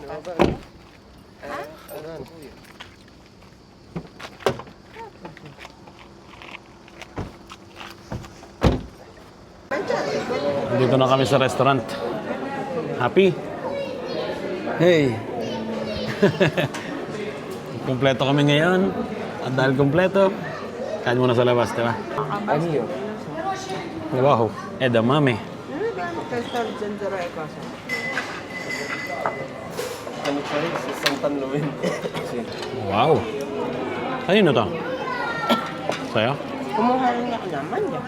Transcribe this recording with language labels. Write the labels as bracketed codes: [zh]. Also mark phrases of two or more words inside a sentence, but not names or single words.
[tl] Dito na kami sa restaurant. [en] Happy? Hey! [tl] Kompleto kami ngayon. At dahil kompleto, kain muna sa labas, di ba? Ano yun? Wow, edamame. [it] Questo è il zenzero e cosa? [tl] Ano pa rin, sa Santan Lumen. Wow. Kanino to? Sa'yo? Kumuha rin ako naman yan.